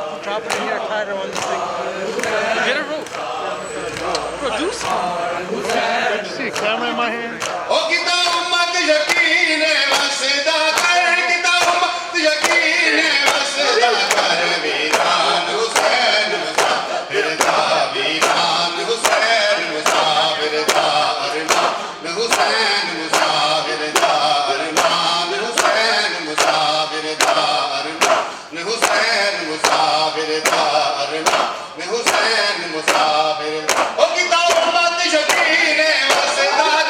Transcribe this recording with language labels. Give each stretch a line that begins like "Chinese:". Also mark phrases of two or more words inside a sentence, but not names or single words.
English: sharpening here, tighter on this thing. Get a rope. Producer. See, camera in my hand.
Punjabi: او کتا امت یقین وسدا کر کتا امت یقین وسدا کر ویران حسین مسافر دا ویران حسین مسافر دا ارمان حسین مسافر دا ارمان حسین مسافر دا ارمان حسین مسافر دا ارمان حسین مسافر او کتا امت یقین وسدا